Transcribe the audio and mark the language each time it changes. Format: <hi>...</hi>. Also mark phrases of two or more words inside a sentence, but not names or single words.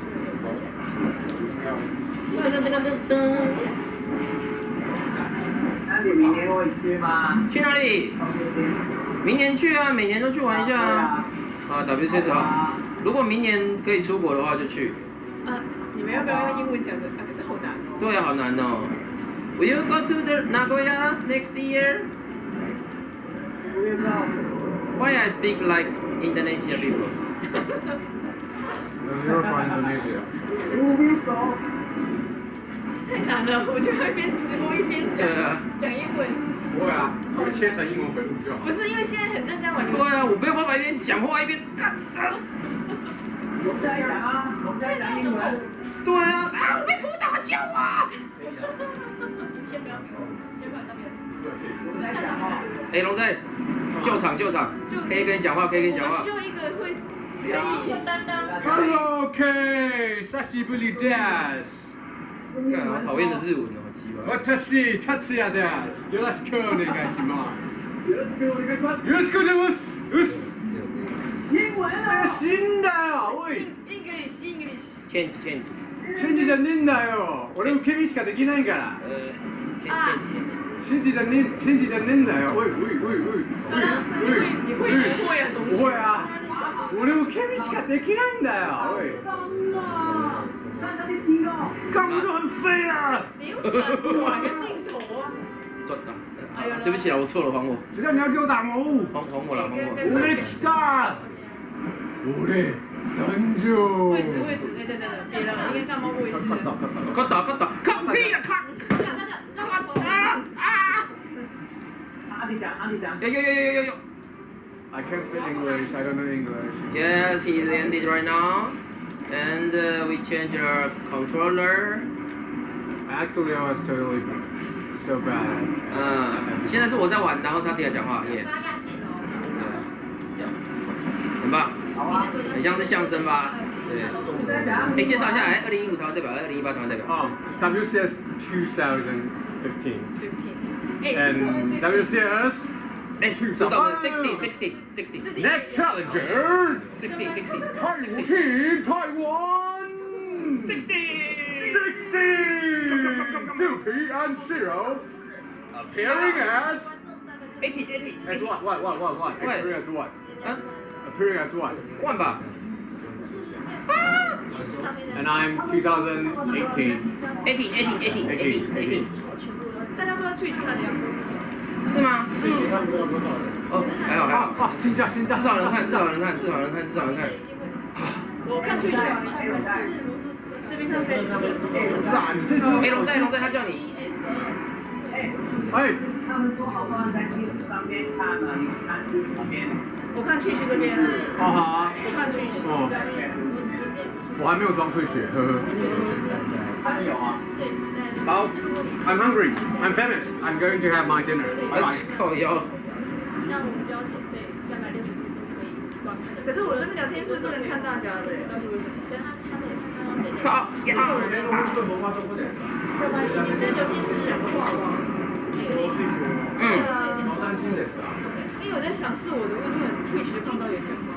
<zh>噔噔噔噔噔。那你明年会去吗？去哪里？明年去啊，每年都去玩一下啊。啊 ，WCS 好。如果明年可以出国的话，就去。你们要不要用英文讲的？可是好难。对啊，好难哦。</zh> <en>Will you go to the Nagoya next year? Why I speak like Indonesia people? You're from Indonesia.</en> <zh>太难了，我就一边直播一边讲英文。不会啊，我会切成英文回复就好。不是因为现在很正在玩游戏。对啊，我没有办法一边讲话一边看。我们在讲啊，我们在讲英文。对啊，我被扑倒，救我！先不要给我，先不要那边。我在讲话。哎，龙仔，救场，可以跟你讲话，可以跟你讲话。我需要一个会可以。</zh> <ja>Hello, K. 久しぶりです。</ja> <zh>干，好讨厌的日文哦，鸡巴。</zh> <ja>私、達也です。よろしくお願いします。よろしくお願いします。うっす。</ja> <zh>英文啊。</zh> <ja>死んだよ、おい。 English。チェンジ。じゃねえんだよ。俺受け身しかできないから。チェンジじゃねえんだよ。おい。</ja> <zh>你会啊，同学。不会啊。</zh> <ja>俺受け身しかできないんだよ。おい。</ja> <zh>看不就很废啊！你又转个镜头啊！转啊！对不起啊，我错了，还我。谁叫你要给我打魔物？还我了，还我。</zh> <ja>俺来た。俺30。</ja> <zh>喂食，等，别了，应该干猫喂食。快打！看屁呀！看！阿弟讲。有。</zh> <en>I can't speak English. I don't know English. Yes, he's ended right now. And we changed our controller. Actually, I was totally so badass.</en> <zh>现在是我在玩，然后他自己来讲话，耶。很棒，很像是相声吧？对。哎，介绍一下，2015台湾代表，2018台湾代表。</zh> <en>WCS 2015. And WCS. 2016. Next challenger. 16. Taiwan. 16. 2P and Shiro. Appearing as. 80. As what? Appearing as what? Appearing as what?</en> <zh>1吧。</zh> <en>And I'm 2018. 80.</en> <zh>大家都在Twitch看的呀。是吗？他们都有多少人？哦，还好。新价，至少人看。我看Twitch啊，这边看Facebook。是啊，你这次。哎，龙仔，他叫你。哎。他们说好多人在Twitch上面看呢，你看Twitch上面。我看Twitch这边。好啊。我看Twitch。我还没有装退学，呵呵。有啊。</zh> <en>好 I'm hungry. I'm famous. I'm going to have my dinner. Bye.</en> <zh>靠腰。那我们就要准备360度可以观看的。可是我这边聊天室不能看大家的，那是为什么？靠腰。小白，你在聊天室讲个话好不好？因为我在想是我的问题，Twitch 看不到演员吗？</zh>